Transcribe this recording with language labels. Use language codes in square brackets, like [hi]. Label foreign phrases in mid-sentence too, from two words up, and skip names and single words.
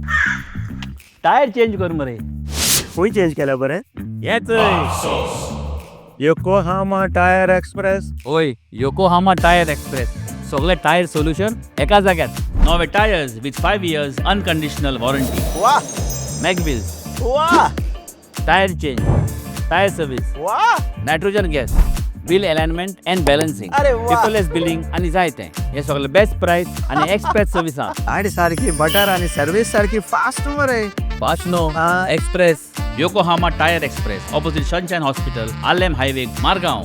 [en] tyre change [kok] कर मरे. खंय चेंज केल्या बरें? येच योकोहामा टायर एक्सप्रेस. ओय योकोहामा टायर एक्सप्रेस, सगळे [en] tyre solution [kok] एका जाग्यात. [en] नवे tyres with 5 years unconditional warranty. वाह मॅकविल्स, वाह tyre change, tyre service, वाह nitrogen gas, wheel alignment and balancing, अरे वा. paperless billing [kok] आनी जायतें. हे सगळे [en] best price [kok] आनी [en] express service [kok] आहा. गाडी सारखी बटर आणि सर्विस सारखी फास्ट मरे. [en] fast no express. योकोहामा टायर एक्सप्रेस ऑपोजिट सनशाइन हॉस्पिटल, आलेम हायवे, मारगांव.